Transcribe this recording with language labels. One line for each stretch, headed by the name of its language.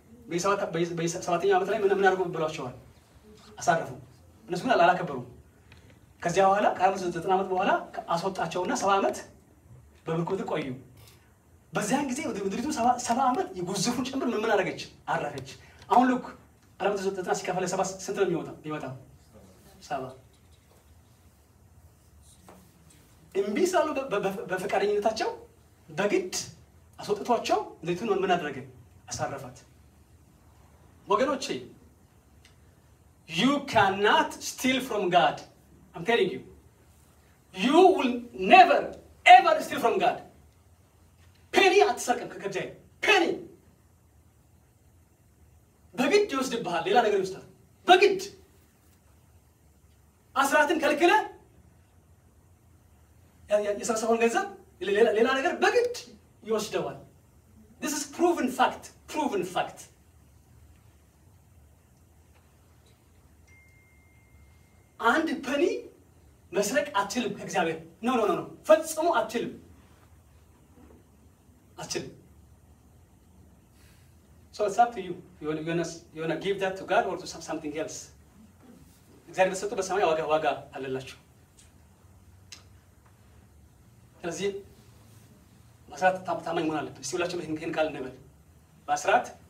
Amharic: በ7ኛው ዓመት ላይ ምን አድርጎ ብሏቸዋል? አሳረፉ። እነሱ ግን አላከበሩም። ከዚያ በኋላ ከ490 ዓመት በኋላ አስወጣቸውና 70 ዓመት በምርኮ ቆዩ። በዚያን ጊዜ ምድሪቱ 70 ዓመት የጉዙፉን ጭምር ምን አደረገች? አረፈች። አሁን ልክ 490 ሲከፈል 7 ስንት ነው የሚወጣው? 70። እምቢ ስላሉ በፈቃደኝነታቸው በግድ አስወጥቷቸው ምድሪቱን ምን አደረገ? አሳረፋት። ወገኖቼ
English: you cannot steal from God. I'm telling you. You will never ever steal from God.
Amharic: ፔኒ አትሰርቅም ከእግዚአብሔር ፔኒ። በግድ ይወስድብሃል፣ ሌላ ነገር ይወስዳል። በግድ አስራትን ከልክለ የሰበሰበውን ገንዘብ ሌላ ነገር በግድ ይወስደዋል።
English: This is proven fact.
Amharic: አንድ ፔኒ መስረቅ አትችልም ከእግዚአብሔር። ኖ ፈጽሞ አትችልም።
English: So it's up to you. You want to give that to God or to something else.
Amharic: እግዚአብሔር በሰጠው በሰማይ ዋጋ አለላችሁ። ስለዚህ በአስራት ታማኝ መሆን አለብን። እስቲ ሁላችሁም ይሄን ቃል እንበል። በአስራት